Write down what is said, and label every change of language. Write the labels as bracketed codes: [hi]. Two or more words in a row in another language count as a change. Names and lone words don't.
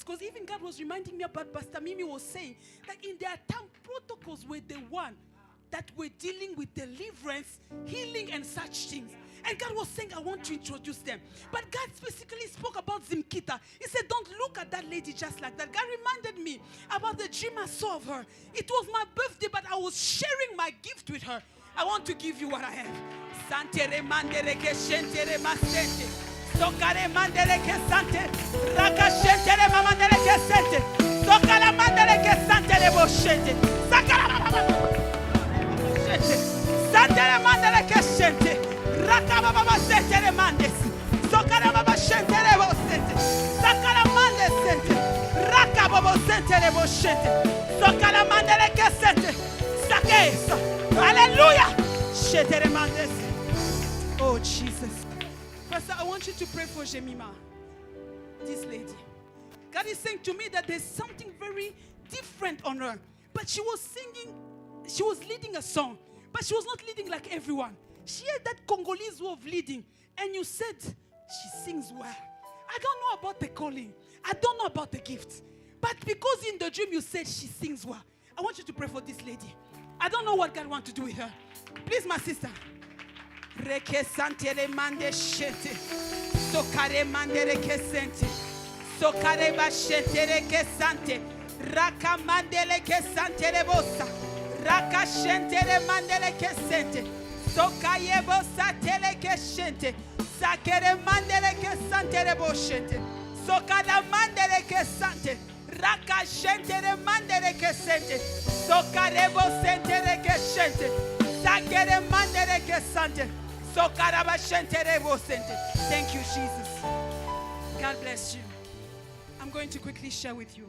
[en] Because even God was reminding me about Pastor Mimi was saying that in their time, protocols were the one that were dealing with deliverance, healing, and such things. And God was saying, I want to introduce them. But God specifically spoke about Zimkita. He said, don't look at that lady just like that. God reminded me about the dream I saw of her. It was my birthday, but I was sharing my gift with her. I want to give you what I have. Santere mandere ke shentere masente. Sokare mandere ke sante. Raka shentere mamandere ke sente. Sokala mandere ke santere bo shente. Sakala mama. Santere mandere ke shente. Raka mama sentere mandes. Sokala mama shentere bo sente. Sakala mandes sente. Raka babo sente. Santerebo shete. Sokala mandele kesete. Sakeso. Hallelujah. Shetere mandese. Oh, Jesus. Pastor, I want you to pray for Jemima, this lady. God is saying to me that there's something very different on her. But she was singing, she was leading a song. But she was not leading like everyone. She had that Congolese way of leading. And you said, she sings well. I don't know about the calling. I don't know about the gift. But because in the dream you said she sings well, I want you to pray for this lady. I don't know what God wants to do with her. Please, my sister. Reke santere mande shete. Sokare mande reke sente. Sokare ba shete reke sante. Raka mande reke santere bosa. Raka shentere mande reke sente. Sokaye bosa teleke shente. Sakere mande reke santere bo shente. Sokada mande reke sante. Raka shentere mande reke sente. Sokare bo sente reke shente. Sakere mande reke sante. Thank you, Jesus. God bless you. I'm going to quickly share with you.